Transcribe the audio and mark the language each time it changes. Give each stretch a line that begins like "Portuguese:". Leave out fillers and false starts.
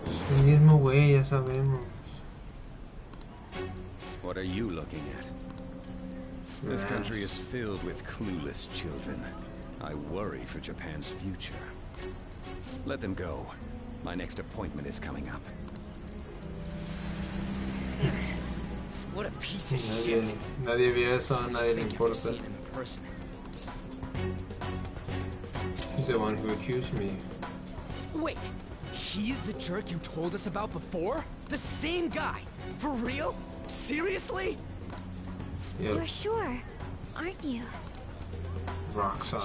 Spanish: El mismo güey, ya sabemos.
English: What are you looking at? This country is filled with clueless children. I worry for Japan's future. Let them go. My next appointment is coming up. What a piece of shit.
Spanish: Nadie vio eso, a nadie le importa.
English: He's the one who accused me. Wait, he's the jerk you told us about before? The same guy? For real? Seriously? Yep. You're sure, aren't you? Rock solid.